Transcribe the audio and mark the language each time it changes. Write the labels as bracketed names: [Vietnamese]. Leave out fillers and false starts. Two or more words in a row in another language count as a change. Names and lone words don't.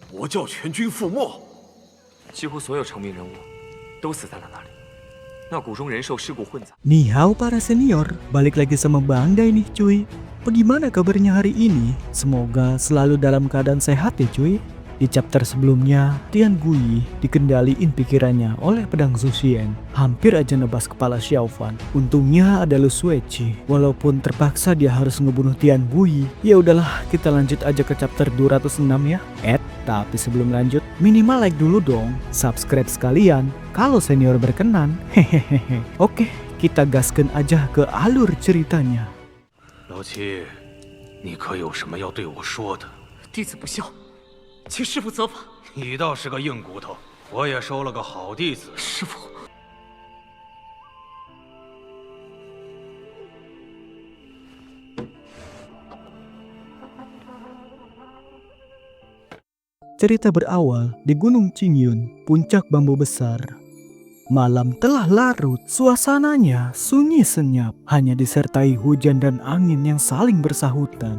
[Chinese] 叫全军覆没。几乎所有成名人物都死在了那里，那谷中人兽尸骨混杂。 [Indonesian] Nihao para senior, balik lagi sama Banggai nih cuy. Bagaimana kabarnya hari ini? Semoga selalu dalam keadaan sehat ya cuy. Di chapter sebelumnya, Tian Gui dikendaliin pikirannya oleh pedang Zuxian. Hampir aja nebas kepala Xiaofan. Untungnya ada Lu Suici. Walaupun terpaksa dia harus ngebunuh Tian Gui. Ya udahlah, kita lanjut aja ke chapter 206 ya. Tapi sebelum lanjut, minimal like dulu dong. Subscribe sekalian kalau senior berkenan. Hehehe. Oke, kita gaskan aja ke alur ceritanya. [Chinese] 老七，你可有什么要对我说的？弟子不孝，请师父责罚。你倒是个硬骨头，我也收了个好弟子。师父， [Indonesian] Cerita berawal di Gunung Qingyun, puncak bambu besar. Malam telah larut, suasananya sunyi senyap, hanya disertai hujan dan angin yang saling bersahutan.